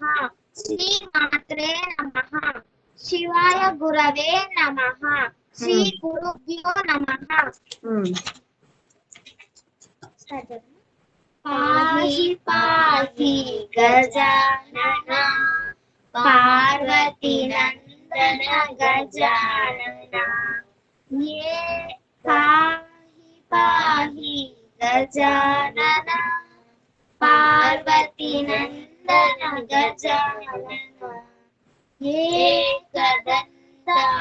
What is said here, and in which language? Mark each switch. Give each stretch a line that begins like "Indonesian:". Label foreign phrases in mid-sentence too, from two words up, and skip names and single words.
Sanskrit: శ్రీ మాత్రే నమః. శివాయ గురవే నమః. శ్రీ గురుభ్యో నమః. పాహి పాహి గజానన पार्वती नंदन गजानन ये पाहि पाहि गजानन पार्वती नंदन गजानन एकदंता